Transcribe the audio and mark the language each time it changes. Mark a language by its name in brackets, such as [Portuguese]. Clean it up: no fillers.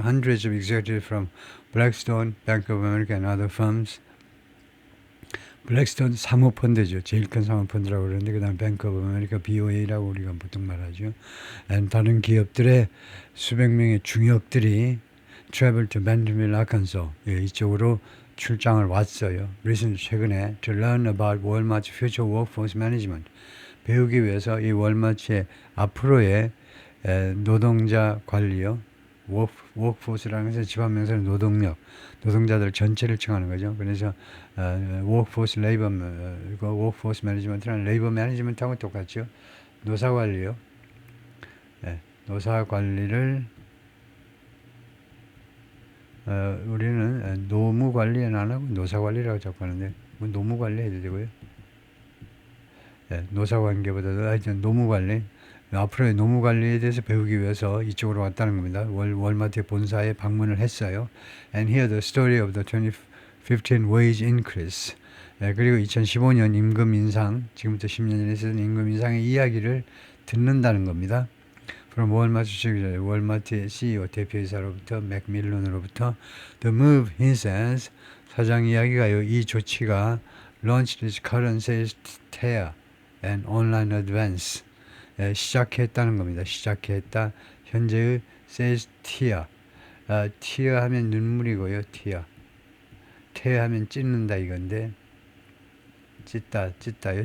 [English] Hundreds of executives from Blackstone, Bank of America and other firms. [Korean] 블랙스톤 사모펀드죠. 제일 큰 사모펀드라고 그러는데 그 다음 뱅크 오브 아메리카 BOA라고 우리가 보통 말하죠. 다른 기업들의 수백 명의 중역들이 [English] travel to Bentonville, Arkansas [Korean] 이쪽으로 출장을 왔어요. 최근에 [English] to learn about Walmart's future workforce management [Korean] 배우기 위해서 이 월마트의 앞으로의 노동자 관리요. workforce라는 것은 집합명사는 노동자들 전체를 칭하는 거죠. 그래서 workforce management라는 labor management하고 똑같죠. 노사 관리요. 노사 관리를 우리는 노무 관리는 안 하고 노사 관리라고 자꾸 하는데 뭐 노무 관리 해도 되고요. 노사 관계보다도 하여튼 노무 관리. 앞으로의 노무 관리에 대해서 배우기 위해서 이쪽으로 왔다는 겁니다. 월마트의 본사에 방문을 했어요. [English] And hear the story of the 2015 wage increase. [Korean] 그리고 2015년 임금 인상, 지금부터 10년 전에 있었던 임금 인상의 이야기를 듣는다는 겁니다. From 월마트의 CEO 대표이사로부터 맥밀런으로부터 [English] The move, he says, [Korean] 사장 이야기가요. 이 조치가 [English] launched its current sales tear and online advance. [Korean] 시작했다는 겁니다. 현재의 sales tear. tear 하면 눈물이고요. tear 하면 찢는다 이건데 찢다요.